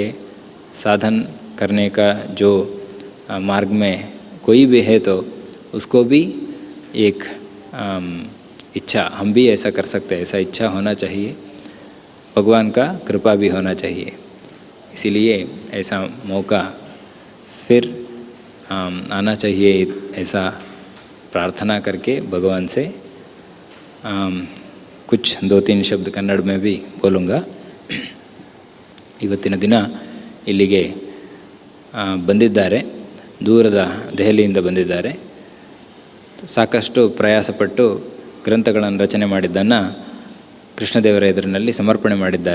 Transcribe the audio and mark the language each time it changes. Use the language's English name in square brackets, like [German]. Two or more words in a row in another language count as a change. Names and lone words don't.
[Hindi] साधन करने का जो मार्ग में कोई भी है तो उसको भी एक इच्छा, हम भी ऐसा कर सकते हैं, ऐसा इच्छा होना चाहिए, भगवान का कृपा भी होना चाहिए। इसीलिए ऐसा मौका फिर आना चाहिए, ऐसा प्रार्थना करके भगवान से कुछ 2-3 शब्द कन्नड़ में भी बोलूँगा। [Kannada] ಇವತ್ತಿನ ದಿನ ಇಲ್ಲಿಗೆ ಬಂದಿದ್ದಾರೆ, ದೂರದ ದೆಹಲಿಯಿಂದ ಬಂದಿದ್ದಾರೆ. ಸಾಕಷ್ಟು ಪ್ರಯಾಸಪಟ್ಟು ಗ್ರಂಥಗಳನ್ನು ರಚನೆ ಮಾಡಿದ್ದನ್ನು ಕೃಷ್ಣದೇವರ ಎದುರಿನಲ್ಲಿ ಸಮರ್ಪಣೆ ಮಾಡಿದ್ದಾರೆ.